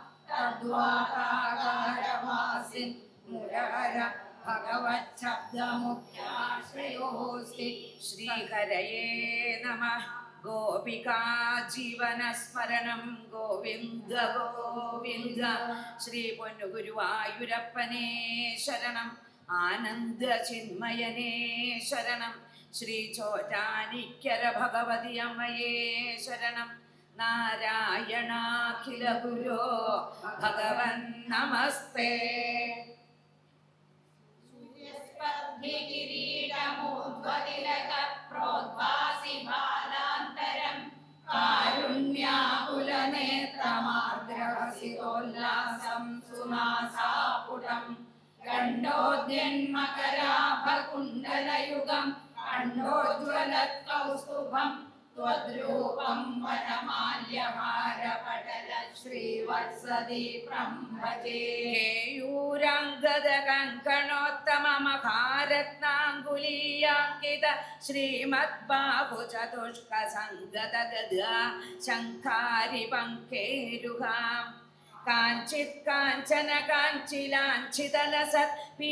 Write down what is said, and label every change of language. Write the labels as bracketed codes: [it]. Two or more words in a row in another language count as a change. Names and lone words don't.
[sa] तद्वातागारवासिन् मुरहर भगवच्छब्दमुख्याश्रयोऽस्ति श्रीहरये नमः गोपिका जीवनस्मरणं गोविन्द गोविन्द श्री [ml] പൊന്നുഗുരുവായൂരപ്പനേ ശരണം ആനന്ദചിന്മയനേ ശരണം ശ്രീ ചോറ്റാനിക്കര ഭഗവതി അമ്മയേ ശരണം [sa] നാരായണാഖില ഗുരോ ഭഗവൻ നമസ്തേ സൂര്യസ്പർദ്ധി കിരീടമൂർധ്വതിലക പ്രോദ്ഭാസി ബാലാന്തരം കാരുണ്യാകുലനേത്രമാർദ്രഹസിതോല്ലാസം സുനാസാപുടം गण्डोद्यन्मकराभकुण्डलयुगं खण्डोज्ज्वलत्कौस्तुभं त्वद्रूपं वनमाल्यहारपटल श्रीवत्सदीप्रं भजे केयूराङ्गदकङ्कणोत्तममहारत्नाङ्गुलीयाङ्कित श्रीमद्बाहुचतुष्कसङ्गतगदा शङ्खारिपङ्केरुहाम् काञ्चित् काञ्चन काञ्चिलाञ्छितलसत्